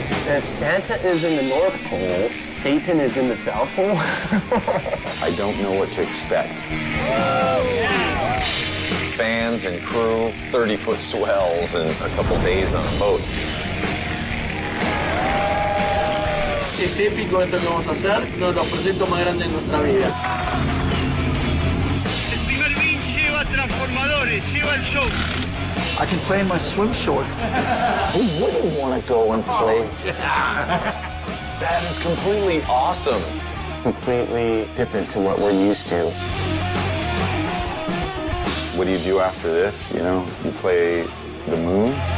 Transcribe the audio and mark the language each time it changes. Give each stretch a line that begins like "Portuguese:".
English: If Santa is in the North Pole, Satan is in the South Pole. I don't know what to expect. Fans and crew, 30-foot swells, and a couple days on a boat.
Spanish: Es épico esto que vamos a hacer, nos lo presento más grande en nuestra vida. El primer beat lleva transformadores, lleva el show.
English: I can play in my swim shorts. Who wouldn't want to go and play? That is completely awesome. Completely different to what we're used to. What do you do after this? You know, you play the moon.